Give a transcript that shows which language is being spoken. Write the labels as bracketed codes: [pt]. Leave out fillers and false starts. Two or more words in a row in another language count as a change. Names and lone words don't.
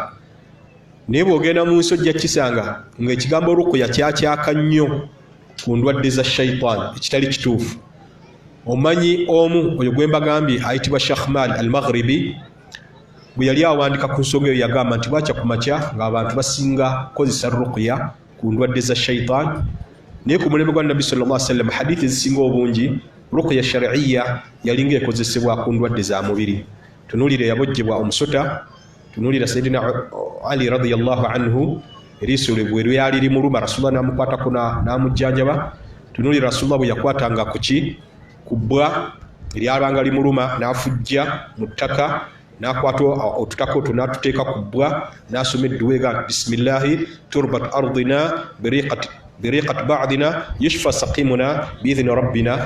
[lg] Naye bw'ogenda mu nsi ojja kisanga ng'ekigambo rukuya kyakyaka nnyo ku ndwadde za shaitan, ekitali kituufu. Omanyi omu oyo gwe mbagambye ayitibwa Sheikh Mal al-Maghribi, bwe yali awandika ku nsonga eyo yagamba nti bwakya ku makya ng'abantu basinga kozesa rukuya ku ndwadde za shaitan. Naye ku mulembe gwa Nabbi [ar] صلى الله عليه وسلم [lg] hadithi ezisinga obungi [ar] رقية شرعية [lg] yalinga ekozesebwa ku ndwadde za mubiri. Tunuulira yabojjebwa omusota, tunuulira Sayyidina Ali [ar] رضي الله عنه [lg] eriiso bwe lyali limuluma Rasulullah n'amukwatako n'amujjanjaba. Tunuulira Rasulullah bwe yakwatanga ku ki ku bbwa eryabanga limuluma n'afujja mu ttaka n'akwata otutako otwo n'atuteeka ku bbwa n'asoma edduwa ega [ar] بسم الله تربة أرضنا بريقة بعضنا يشفى سقيمنا بإذن ربنا.